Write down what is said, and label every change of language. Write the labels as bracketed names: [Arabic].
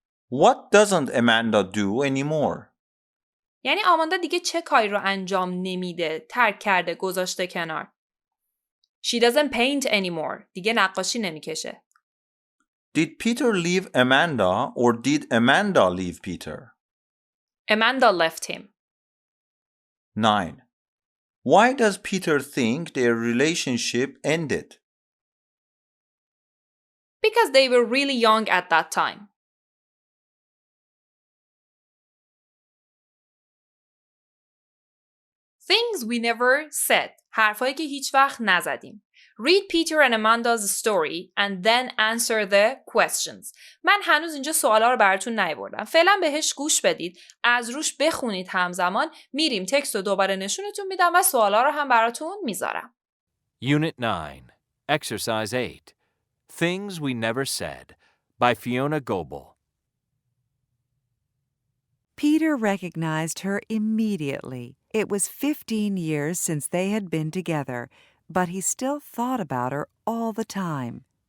[English] What doesn't Amanda do anymore? [Persian] یعنی آماندا دیگه چه کاری رو انجام نمیده، ترک کرده، گذاشته کنار. [English] She doesn't paint anymore. [Persian] دیگه نقاشی نمیکشه. [English] Did Peter leave Amanda or did Amanda leave Peter? Amanda left him. 9. Why does Peter think their relationship ended? Because they were really young at that time. Things we never said. [Persian] حرفایی که هیچ وقت نزدیم. [English] Read Peter and Amanda's story and then answer the questions. [Persian] من هنوز اینجا سوالا رو براتون نیاوردم. فعلا بهش گوش بدید. از روش بخونید همزمان. میریم تکست رو دوباره نشونتون میدم و سوالا رو هم براتون میذارم. [English] Unit 9, Exercise 8, Things We Never Said, by Fiona Goebel. Peter recognized her immediately. It was 15 years since they had been together, but he still thought about her all the time.